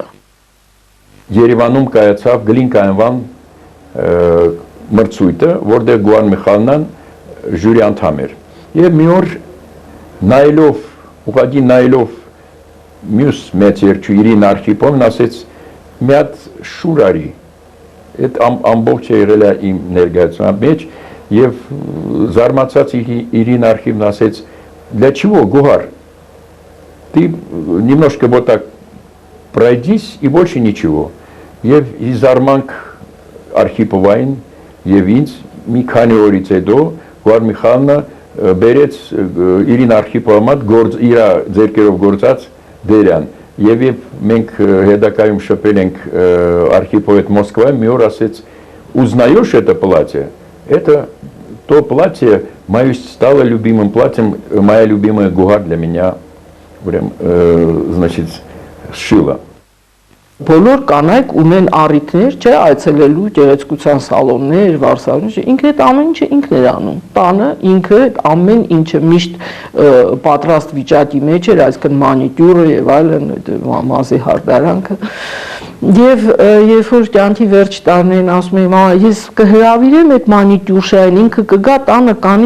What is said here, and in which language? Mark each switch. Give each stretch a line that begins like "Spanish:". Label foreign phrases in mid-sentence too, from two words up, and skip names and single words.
Armenian: Երևանում կայացավ Գլինկայնվան մրցույթը, որտեղ Գոհար Միխայելյան ժյուրի անդամ էր։ Եվ մի օր նայելով մյուս մեծ երկու Իրին Արխիպովն ասեց մի հատ շուր արի։ Այդ ամբողջ եղել է իմ ներկայացման մեջ եւ զարմացած Ирина Архивна ասեց
Russian: для чего Гугар ты немножко вот так пройдись и больше ничего.
Armenian: Եվ իզարմանք Արխիպովային եւ ինձ մի քանի օրից հետո Գոհար Միխայելնը բերեց իրին Արխիպովի մոտ իր ձեռքերով գործած դերան եւ մենք հետակայում շփել ենք Արխիպովի հետ Մոսկվայում մի օր ասեց
Russian: узнаешь это платье это то платье мое стало любимым платьем моя любимая Гугар для меня значит сшила.
Armenian: Բոլոր կանայք ունեն առիթներ, չէ, այցելելու գեղեցկության սալոններ, վարսավներ, ինքը այդ ամեն ինչը ինքն էր անում։ Տանը ինքը այդ ամեն ինչը միշտ պատրաստ վիճակի մեջ էր, այսինքն մանիկյուրը եւ այլն, մազի հարդարանքը։ Եվ երբ որ կյանքի վերջ տարին ասում եմ, «Մամա, ես կհրավիրեմ այդ մանիկյուրշային, ինքը կգա տանը կանի,